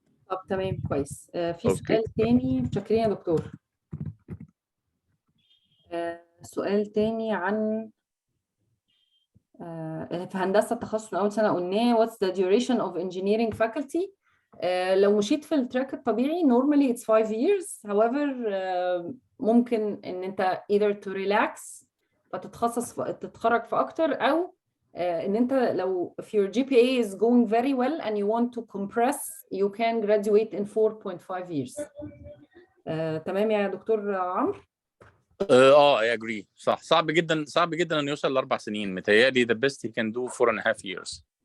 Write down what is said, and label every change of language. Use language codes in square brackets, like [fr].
[ar] طب تمام كويس. في سؤال تاني. متشكرين يا دكتور. سؤال تاني عن في هندسه التخصص من اول سنه قلناه. What's the duration of engineering faculty؟ لو مشيت في التراك الطبيعي normally it's 5 years. [en] however ممكن ان انت either to relax تتخرج في اكتر، او ان انت لو if your GPA is going very well and you want to compress you can graduate in 4.5 years. [ar] تمام يا دكتور عمرو؟ [en] I agree. [ar] صح، صعب جدا انه يوصل ل4 سنين. [en] متهيألي the best he can do 4.5 years.